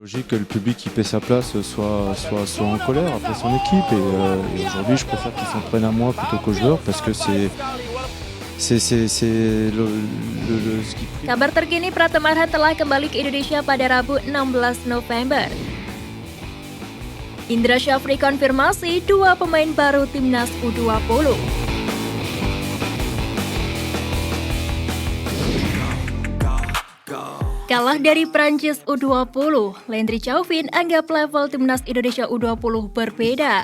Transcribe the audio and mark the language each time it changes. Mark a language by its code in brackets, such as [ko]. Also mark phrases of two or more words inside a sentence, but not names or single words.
[fr] Logique que le public qui paie sa place soit en colère après son équipe et aujourd'hui je préfère qu'ils s'en prennent à moi plutôt qu'aux joueurs parce que c'est le ce qui prime. [id] Kabar terkini Pratama Arhan telah kembali ke Indonesia pada Rabu 16 November. Indra Syafri konfirmasi 2 pemain baru Timnas U20. Kalah dari Prancis U20, Landry Chauvin anggap level Timnas Indonesia U20 berbeda.